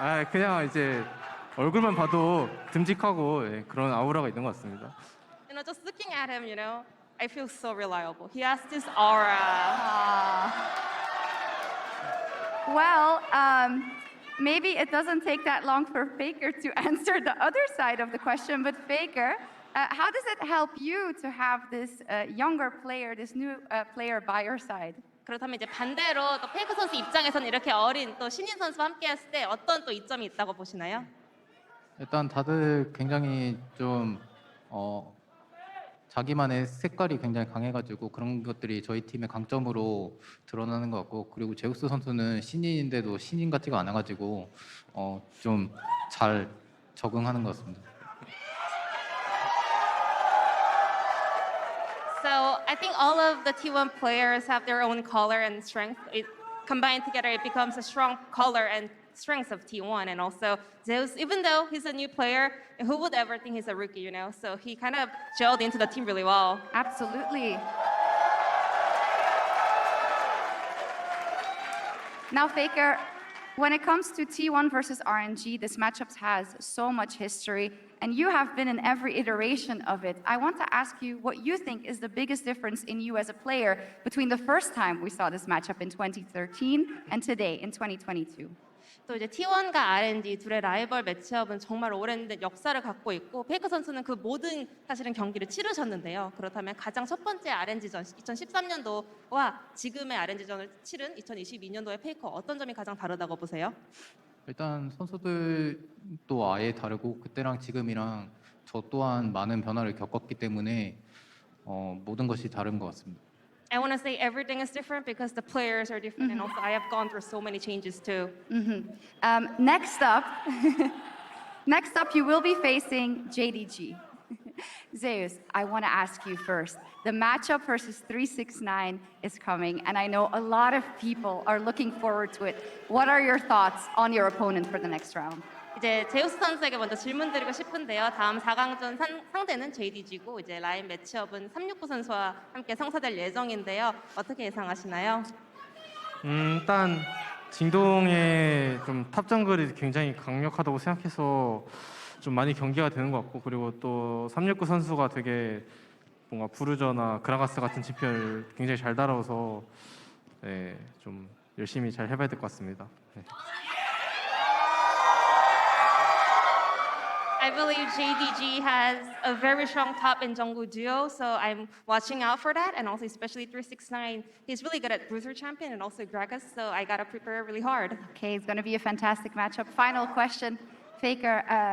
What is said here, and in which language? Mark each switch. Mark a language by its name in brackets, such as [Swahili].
[Korean] 그냥 이제 얼굴만 봐도 듬직하고 그런 아우라가 있는 것 같습니다. [English] Just looking at him, I feel so reliable. He has this aura. Well, maybe it doesn't take that long for Faker to answer the other side of the question, but Faker, how does it help you to have this younger player, this new player by your side? [Korean] 그렇다면 이제 반대로 또 페이커 선수 입장에서는 이렇게 어린 또 신인 선수와 함께 했을 때 어떤 또 이점이 있다고 보시나요? 일단 다들 굉장히 좀 자기만의 색깔이 굉장히 강해가지고 그런 것들이 저희 팀의 강점으로 드러나는 것 같고, 그리고 제우스 선수는 신인인데도 신인 같지가 않아가지고 좀 잘 적응하는 것 같습니다. [English] So I think all of the T1 players have their own color and strength. It combined together, it becomes a strong color and strengths of T1. And also Zeus, even though he's a new player, who would ever think he's a rookie, So he kind of gelled into the team really well. Absolutely. Now, Faker, when it comes to T1 versus RNG, this matchup has so much history, and you have been in every iteration of it. I want to ask you what you think is the biggest difference in you as a player between the first time we saw this matchup in 2013 and today in 2022. [Korean] 또 이제 T1과 RNG 둘의 라이벌 매치업은 정말 오랜 역사를 갖고 있고 페이커 선수는 그 모든 사실은 경기를 치르셨는데요. 그렇다면 가장 첫 번째 RNG전 2013년도와 지금의 RNG전을 치른 2022년도의 페이커 어떤 점이 가장 다르다고 보세요? 일단 선수들도 아예 다르고 그때랑 지금이랑 저 또한 많은 변화를 겪었기 때문에 모든 것이 다른 것 같습니다. [English] I want to say everything is different because the players are different, and also I have gone through so many changes too. Next up, you will be facing JDG. Zeus, I want to ask you first. The matchup versus 369 is coming, and I know a lot of people are looking forward to it. What are your thoughts on your opponent for the next round? [Korean] 이제 제우스 선수에게 먼저 질문 드리고 싶은데요. 다음 4강전 상대는 JDG고 이제 라인 매치업은 369 선수와 함께 성사될 예정인데요. 어떻게 예상하시나요? 일단 진동의 좀 탑 정글이 굉장히 강력하다고 생각해서 좀 많이 경기가 되는 것 같고, 그리고 또 369 선수가 되게 뭔가 부르저나 그라가스 같은 지표를 굉장히 잘 따라와서 좀 열심히 잘 해봐야 될 것 같습니다. [English] I believe JDG has a very strong top and jungle duo, so I'm watching out for that, and also especially 369. He's really good at Bruiser Champion and also Gragas, so I gotta prepare really hard. Okay, it's going to be a fantastic matchup. Final question, Faker.